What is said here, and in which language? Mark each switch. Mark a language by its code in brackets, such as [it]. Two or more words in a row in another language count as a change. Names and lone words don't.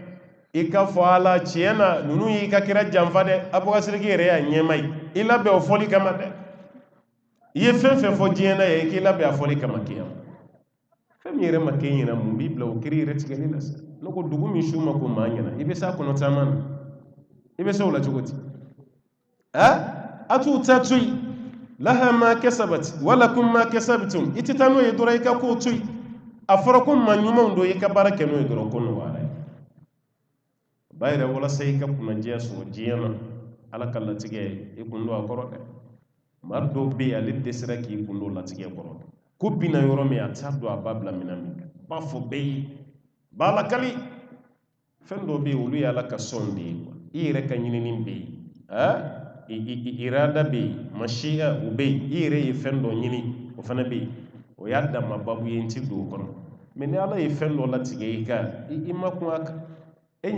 [bm] i ka fɔ ala tiɲɛ na ninnu y'i ka kira janfa dɛ Abubakar yɛrɛ y'a ɲɛma ye i labɛn o fɔli kama dɛ i ye fɛn fɛn fɔ diɲɛ na ye i k'i labɛn a fɔli kama kiyama fɛn min yɛrɛ ma kɛ ɲɛna mun b'i bila o kiri yɛrɛ tigɛli la sa ne ko dugu min su ma ko maa ɲɛna i bɛ s'a kɔnɔ caman na i bɛ se o la cogo di a t'u ta to yen [ar] لها ما كسبت ولكم ما كسبتم [bm] i tɛ taa n'o ye dɔrɔn i ka kow to yen a fɔra ko maa ɲumanw don i ka baara kɛ n'o ye dɔrɔn ko nɔgɔyara ye ba yɛrɛ walasa i ka kunnadiya sɔrɔ diɲɛ na ala ka latigɛ i kun don a kɔrɔ dɛ maa dɔw bɛ yen ale dɛsɛra k'i kun don latigɛ kɔrɔ ko bina yɔrɔ min a t'a don a b'a bila minɛn min kan b'a fɔ bɛɛ ye b'a lakali fɛn dɔw bɛ yen olu ye ala ka sɔn de ye i yɛrɛ ka ɲinini bɛ yen irada bɛ yen mashiya o bɛ yen i yɛrɛ ye fɛn dɔ ɲini o fana bɛ yen o y'a dama babu ye n ti don o kɔnɔ mɛ ni ala ye fɛn dɔ latigɛ i kan i ma kun a kan e ɲɛ